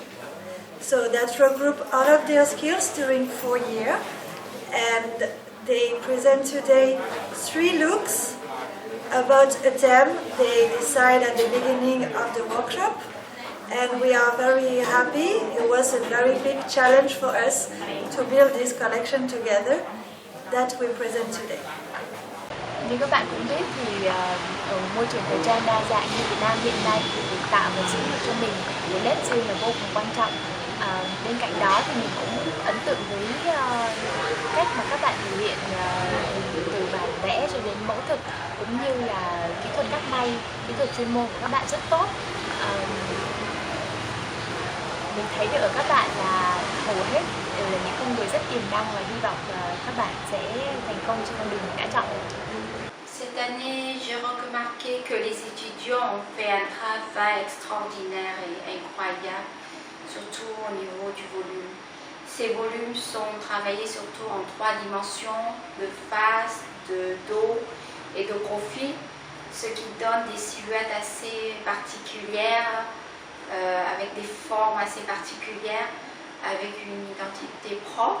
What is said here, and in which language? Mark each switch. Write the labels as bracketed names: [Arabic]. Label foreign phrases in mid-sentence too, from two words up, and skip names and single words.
[English] So that regroup all of their skills during 4 years, and they present today 3 looks about a theme they decide at the beginning of the workshop, and we are very happy. It was a very big challenge for us to build this collection together that we present today. [Vietnamese] Như các bạn cũng biết thì ở môi trường thời trang đa dạng như Việt Nam hiện nay thì việc tạo và giữ được cho mình cái nét riêng là vô cùng quan trọng. Bên cạnh đó thì mình cũng ấn tượng với cách mà các bạn thể hiện từ bản vẽ cho đến mẫu thực, cũng như là kỹ thuật cắt may, kỹ thuật chuyên môn của các bạn rất tốt. Mình thấy được ở các bạn là hầu hết đều là những con người rất tiềm năng, và hy vọng là các bạn sẽ thành công trên con đường mình đã chọn. [French] Cette année, j'ai remarqué que les étudiants ont fait un travail extraordinaire et incroyable, surtout au niveau du volume. Ces volumes sont travaillés surtout en 3 dimensions, de face, de dos et de profil, ce qui donne des silhouettes assez particulières, avec des formes assez particulières, avec une identité propre.